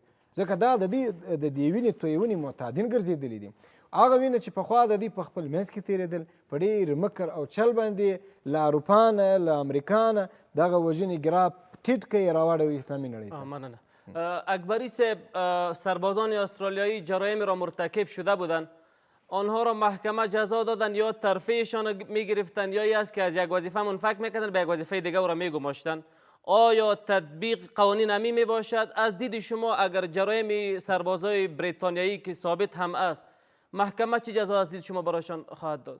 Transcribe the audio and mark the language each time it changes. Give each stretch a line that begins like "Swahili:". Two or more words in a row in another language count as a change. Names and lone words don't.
Pashto: ځکه دا د دې وینې تویونې معتادین ګرځېدلي دي. هغه وینه چې پخوا د دوی په خپل منځ کې تېرېدل، په ډېر مکر او چل باندې له اروپا نه، له امریکا نه دغه وژنې ګراف ټیټ کوي، راواړوي اسلامي نړۍ ته. مننه.
Persian: اکبری صاحب، سربازان استرالیایی جرایم را مرتکب شده بودند، آنها را محکمه جزا دادن یا ترفیعشان میگرفتن یا است که از یک وظیفه منفک میکردن به یک وظیفه دیگه او را میگماشتن. آیا تطبیق قوانین همی می باشد؟ از دید شما اگر جرایم سربازای بریتانیایی که ثابت هم است، محکمه چه جزا از دید شما برایشان خواهد داد؟